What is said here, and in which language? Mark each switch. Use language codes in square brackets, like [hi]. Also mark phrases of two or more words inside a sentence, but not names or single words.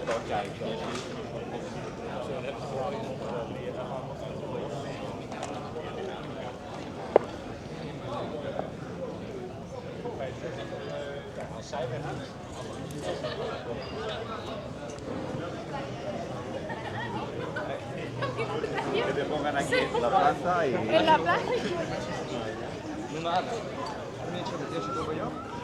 [nl] kijken. Als zij weggaan. [es] Te pongan aquí en la plaza y... En la plaza. [nl] Noem maar aan. Eerst door bij jou.